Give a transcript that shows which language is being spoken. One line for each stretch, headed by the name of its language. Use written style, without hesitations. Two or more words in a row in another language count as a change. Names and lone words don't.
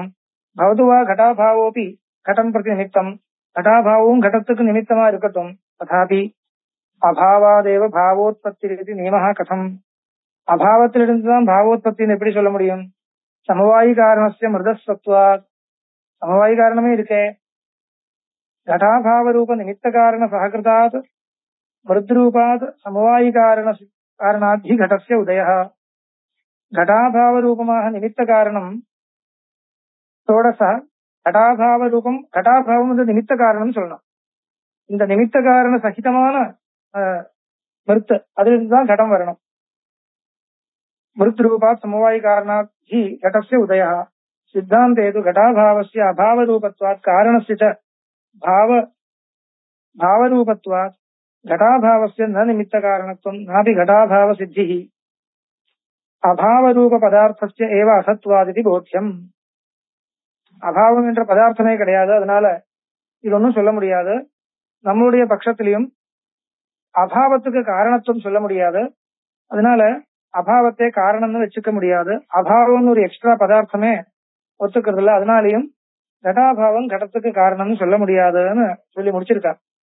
Sanskrit: भवतुवा घटाभावोऽपि घटं प्रति निमित्तम्,
Tamil: கடாபாவும் கடத்துக்கு நிமித்தமா இருக்கட்டும்.
Sanskrit: तथापि अभावादेव भावोत्पत्ति नियमः कथम्.
Tamil: அபாவத்திலிருந்துதான் பாவோத்பத்தின்னு எப்படி சொல்ல முடியும்?
Sanskrit: समवायि कारणस्य मृत्सत्त्वात्.
Tamil: சமவாயி காரணமே இருக்கே.
Sanskrit: घटाभाव रूप निमित्त कारण सहकृतात् मृद्रूपात् समवायि कारणाद्धि घटस्य उदयः. घटाभाव रूपमाह निमित्त कारणं तोडसः घटाभाव रूपम घटाभावம்
Tamil: நிமித்த காரணம் சொல்லணும். இந்த நிமித்த காரண சகிதமான மிருத்து அதிலிருந்து தான் கடம் வரணும்.
Sanskrit: मृद्रूपात् समवायि कारणात् हि घटस्य उदयः सिद्धान्ते तु घटाभावस्य अभावरूपत्वात् कारणस्य च भावरूपत्वात् घटाभावस्य न निमित्तकारणत्वं नापि घटाभावसिद्धिः अभावरूप पदार्थस्य एव असत्वादिति போத்தியம்.
Tamil: அபாவம் என்ற பதார்த்தமே கிடையாது, அதனால இது ஒன்றும் சொல்ல முடியாது. நம்மளுடைய பட்சத்திலையும் அபாவத்துக்கு காரணத்துவம் சொல்ல முடியாது, அதனால அபாவத்தை காரணம்னு வச்சுக்க முடியாது. அபாவம்னு ஒரு எக்ஸ்ட்ரா பதார்த்தமே ஒத்துக்கிறது இல்ல, அதனாலையும் கடாபாவம் கடத்துக்கு காரணம்னு சொல்ல முடியாதுன்னு சொல்லி முடிச்சிருக்கார்.